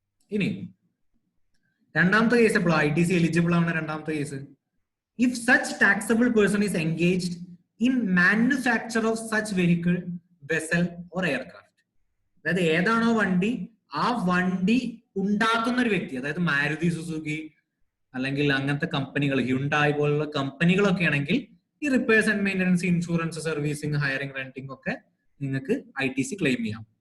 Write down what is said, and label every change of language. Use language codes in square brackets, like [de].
[ml] ഇനി രണ്ടാമത്തെ കേസ് എപ്പോഴാണ് ITC എലിജിബിൾ ആവുന്ന രണ്ടാമത്തെ case? [en] if such taxable person is engaged in manufacture of such vehicle, vessel or aircraft. [ml] അതായത് ഏതാണോ വണ്ടി, ആ വണ്ടി ഉണ്ടാക്കുന്ന ഒരു വ്യക്തി, അതായത് മാരുതി സുസുക്കി അല്ലെങ്കിൽ അങ്ങനത്തെ കമ്പനികൾ, ഹ്യുണ്ടായി പോലുള്ള കമ്പനികളൊക്കെ ആണെങ്കിൽ ഈ repairs and maintenance, insurance, servicing, hiring, renting ഒക്കെ നിങ്ങൾക്ക് ITC ക്ലെയിം ചെയ്യാം.